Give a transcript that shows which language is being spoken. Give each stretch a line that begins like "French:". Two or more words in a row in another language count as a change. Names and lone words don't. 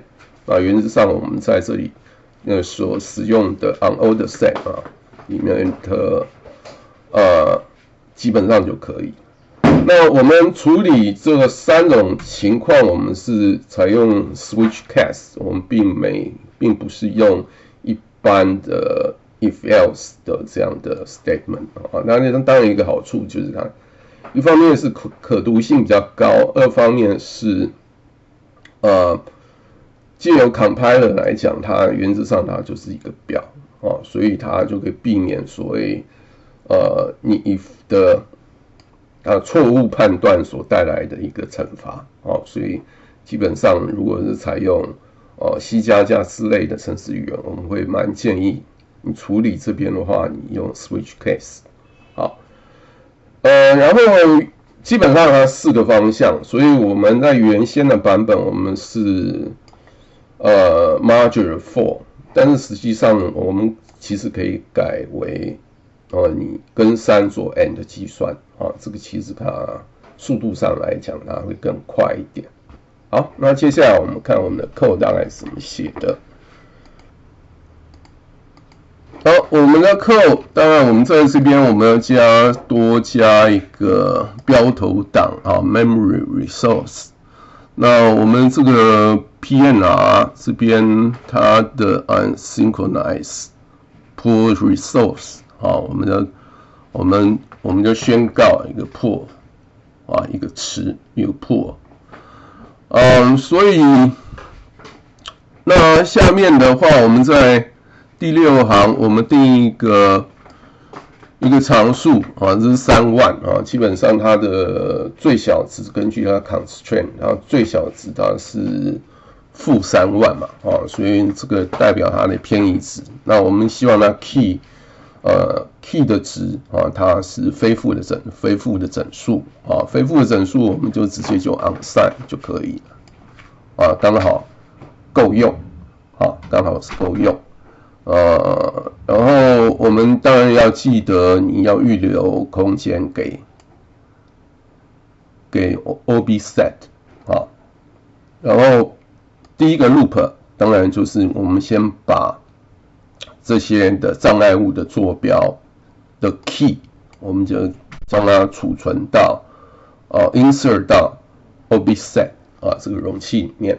Chinese: 啊，原則上我們在這裡所使用的
English: unordered set
Chinese: 啊裡面的基本上就可以。那我們處理這個3種情況，我們是採用
English: switch case，
Chinese: 我們並不是用一般的
English: if else
Chinese: 的這樣的 statement 啊。那當然一個好處就是它一方面是可讀性比較高，二方面是藉由 compiler 來講，它原則上它就是一個表啊，所以它就可以避免所謂你 if 的錯誤判斷所帶來的一個懲罰啊，所以基本上如果是採用C++ 之類的程式語言，我們會蠻建議你處理這邊的話，你用
English: switch case
Chinese: 好，然後基本上它4個方向，所以我們在原先的版本我們是
English: modular for，
Chinese: 但是實際上我們其實可以改為你跟3做 and 的計算啊，這個其實它速度上來講它會更快一點。好，那接下來我們看我們的 code 大概是怎麼寫的。好，我們的 code 當然我們在這邊我們要多加一個標頭檔啊 ，
English: memory resource。
Chinese: 那我們這個 PNR 這邊它的
English: unsynchronized pull resource
Chinese: 啊，我們就宣告一個 pull 啊，一個詞一個 pull。所以那下面的话，我們在第6行我們定一個常數啊，這是3萬啊，基本上它的最小值根據它的 constraint， 然後最小值它是-3萬嘛啊，所以這個代表它的偏移值。那我們希望它 key 的值啊，它是非負的整數啊，非負的整數我們就直接就 unsigned 就可以了啊，剛好夠用啊，剛好是夠用。然後我們當然要記得你要預留空間給 obfset 啊，然後第一個 loop 當然就是我們先把這些的障礙物的坐標的 key， 我們就將它儲存到insert 到 obfset 啊這個容器裡面。